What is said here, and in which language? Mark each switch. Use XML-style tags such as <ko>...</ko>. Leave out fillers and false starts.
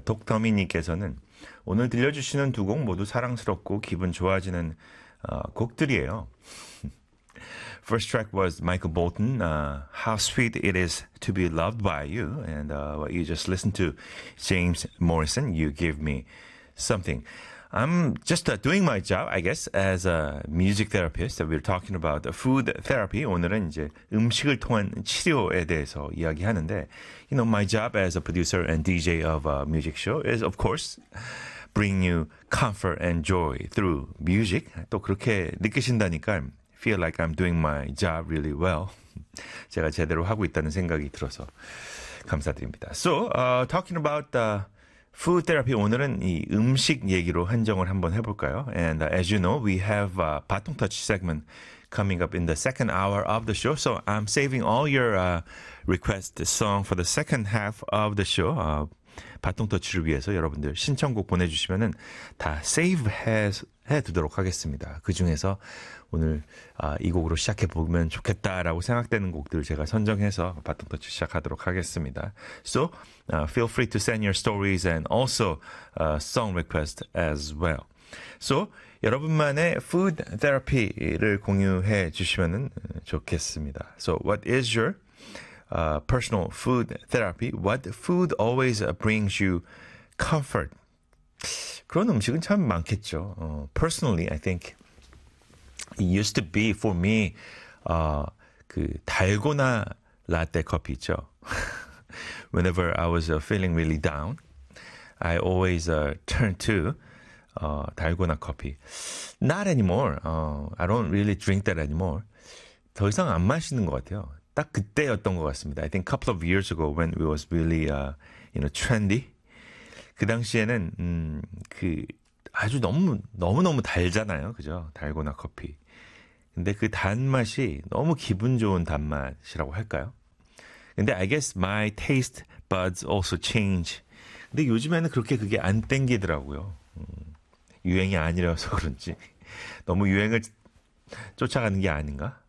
<ko>독터미 님께서는 오늘 들려주시는 두 곡 모두 사랑스럽고 기분 좋아지는 곡들이에요.</ko> <en>First track was Michael Bolton, How Sweet It Is To Be Loved By You. And what you just listened to, James Morrison, You Give Me Something. I'm just doing my job, I guess, as a music therapist. We're talking about food therapy.</en> <ko>오늘은 이제 음식을 통한 치료에 대해서 이야기하는데,</ko> <en>you know, my job as a producer and DJ of a music show is, of course, bring you comfort and joy through music.</en> <ko>또 그렇게 느끼신다니까,</ko> <en>feel like I'm doing my job really well.</en> <ko>제가 제대로 하고 있다는 생각이 들어서 감사드립니다.</ko> <en>So, talking about the food therapy,</en> <ko>오늘은 이 음식 얘기로 한정을 한번 해볼까요?</ko> <en>And as you know, we have a 바통터치 segment coming up in the second hour of the show. So I'm saving all your request song for the second half of the show.</en> <ko>바통터치를 위해서 여러분들 신청곡 보내주시면은 다 save해두도록 하겠습니다. 그 중에서 오늘 이 곡으로 시작해보면 좋겠다라고 생각되는 곡들을 제가 선정해서 바통터치 시작하도록 하겠습니다.</ko> <en>So feel free to send your stories and also song request as well.</en> <ko>So 여러분만의 food therapy를 공유해 주시면 좋겠습니다.</ko> <en>So what is your personal food therapy? What food always brings you comfort?</en> <ko>그런 음식은 참 많겠죠.</ko> <en>Personally, I think it used to be for me</en> <ko>그 달고나 라떼 커피 있죠.</ko> <en>Whenever I was feeling really down, I always turn to</en> <ko>달고나 커피.</ko> <en>Not anymore. I don't really drink that anymore.</en> <ko>더 이상 안 마시는 것 같아요. 딱 그때였던 것 같습니다.</ko> <en>I think a couple of years ago when it was really you know, trendy.</en> <ko>그 당시에는 그 아주 너무 달잖아요. 그죠? 달고나 커피. 근데 그 단맛이 너무 기분 좋은 단맛이라고 할까요?</ko> <en>근데 I guess my taste buds also change.</en> <ko>근데 요즘에는 그렇게 그게 안 땡기더라고요. 유행이 아니라서 그런지 너무 유행을 쫓아가는 게 아닌가?</ko>